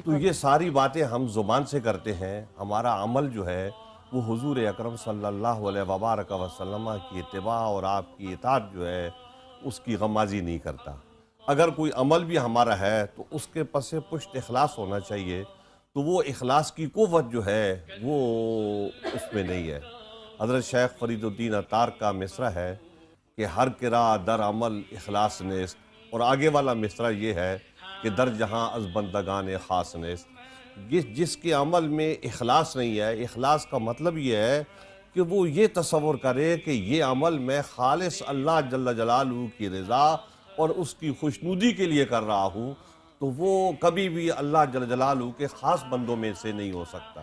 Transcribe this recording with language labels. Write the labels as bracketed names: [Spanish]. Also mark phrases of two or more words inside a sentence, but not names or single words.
[Urdu] تو یہ ساری باتیں ہم زبان سے کرتے ہیں، ہمارا عمل جو ہے وہ حضور اکرم [Arabic] صلی اللہ علیہ وبارک وسلم [Urdu] کی اتباع اور آپ کی اطاعت جو ہے اس کی غمازی نہیں کرتا۔ اگر کوئی عمل بھی ہمارا ہے تو اس کے پس پشت اخلاص ہونا چاہیے، تو وہ اخلاص کی قوت جو ہے وہ اس میں نہیں ہے۔ حضرت شیخ فرید الدین عطار کا مصرع ہے کہ [Persian] ہر کرا در عمل اخلاص نیست، [Urdu] اور آگے والا مصرع یہ ہے کہ [Persian] در جہاں از بندگان خاص نیست۔ [Urdu] جس کے عمل میں اخلاص نہیں ہے، اخلاص کا مطلب یہ ہے کہ وہ یہ تصور کرے کہ یہ عمل میں خالص اللہ [Arabic] جل جلالہ [Urdu] کی رضا اور اس کی خوشنودی کے لیے کر رہا ہوں، تو وہ کبھی بھی اللہ [Arabic] جل جلالہ [Urdu] کے خاص بندوں میں سے نہیں ہو سکتا۔